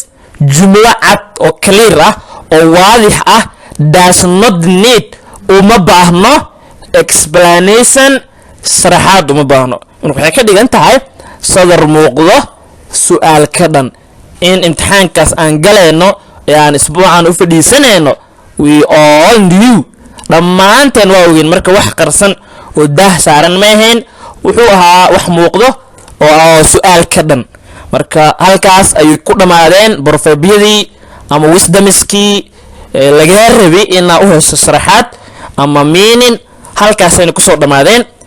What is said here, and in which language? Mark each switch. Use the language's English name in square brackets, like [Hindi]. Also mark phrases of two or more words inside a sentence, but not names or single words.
[Somali] jumlo cad oo clear ah oo waadix ah [English] does not need [Somali] uma baahno explanation sharaxaad uma baahno waxay ka dhigan tahay sadar muuqdo su'aal ka dhan in imtixaankaas aan galayno ee aan isbuucan u fadhiisanayno [English] we all knew [Somali] dhammaanteen waa ogeyn marka wax qarsan oo daah saaran ma ahayn wuxuu ahaa wax muuqdo oo su'aal ka dhan marka halkaas ayay ku dhammaadeen borofebyadii ama wisdomskii laga rabay inaa u hesho sharaxaad ama meaning halkaasayna kusoo dhammaadeen